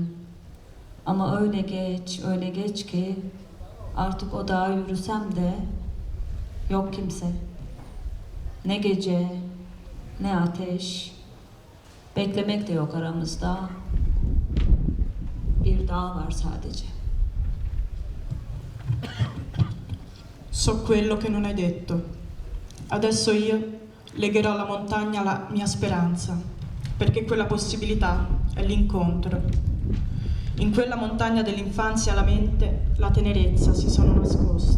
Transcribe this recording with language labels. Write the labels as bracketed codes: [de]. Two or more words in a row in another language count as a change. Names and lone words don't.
[tr] Ama öyle geç ki artık o dağa yürüsem de yok kimse. Ne gece, ne ateş, beklemek de yok aramızda. Bir dağ var sadece. [it] So quello che non hai detto. Adesso io legherò alla montagna la mia speranza, perché quella possibilità è l'incontro. In quella montagna dell'infanzia la mente, la tenerezza si sono nascoste.